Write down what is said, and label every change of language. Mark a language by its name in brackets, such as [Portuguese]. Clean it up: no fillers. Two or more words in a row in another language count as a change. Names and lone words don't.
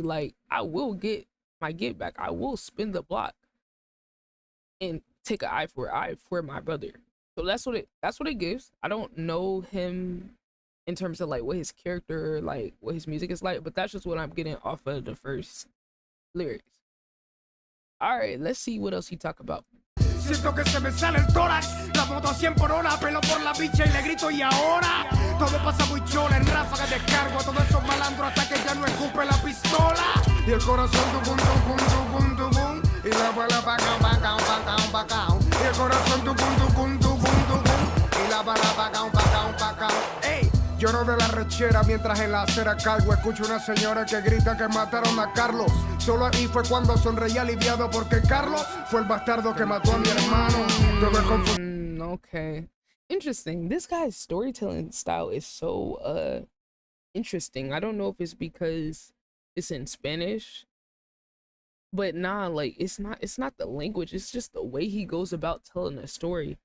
[English] Like, I will get my get back. I will spin the block and take an eye for my brother. So that's what it gives. I don't know him in terms of like what his character, like what his music is like, but that's just what I'm getting off of the first lyrics. All right, let's see what else he talk about. [Spanish] Siento que se me sale el tórax, la moto a 100 por hora, pelo por la bicha y le grito y ahora todo pasa muy chola, en ráfagas descargo a todos esos malandros hasta que ya no escupe la pistola. Y el corazón tucum, tucum, tucum, tucum, y la bala pacao, pacao, pacao, pacao. Y el corazón tucum, tucum, tucum, tucum, y la bala pacao, pacao, pacao. Ey, Lloro de la rechera mientras en la acera caigo. Escucho una señora que grita que mataron a Carlos. Solo ahí fue cuando sonreí aliviado porque Carlos fue el bastardo que mató a mi hermano. [English] Okay. Interesting. This guy's storytelling style is so interesting. I don't know if it's because it's in Spanish, but nah, like it's not the language, it's just the way he goes about telling a story.